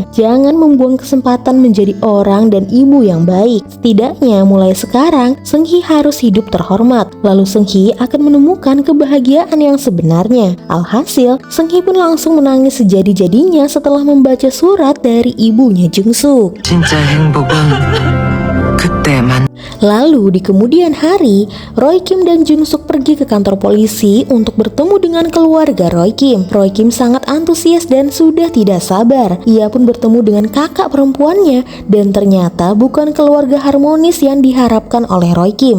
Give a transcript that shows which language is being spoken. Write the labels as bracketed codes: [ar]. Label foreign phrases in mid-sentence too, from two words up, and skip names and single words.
[id] Jangan membuang kesempatan menjadi orang dan ibu yang baik. Setidaknya mulai sekarang, Seung-hee harus hidup terhormat. Lalu Seung-hee akan menemukan kebahagiaan yang sebenarnya. Alhasil, Seung-hee pun langsung menangis sejadi-jadinya setelah membaca surat dari ibunya Jungsuk. [ko] 진짜 행복은 그때만. [id] Lalu di kemudian hari, Roy Kim dan Jungsuk pergi ke kantor polisi untuk bertemu dengan keluarga Roy Kim. Roy Kim sangat antusias dan sudah tidak sabar. Ia pun bertemu dengan kakak perempuannya dan ternyata bukan keluarga harmonis yang diharapkan oleh Roy Kim.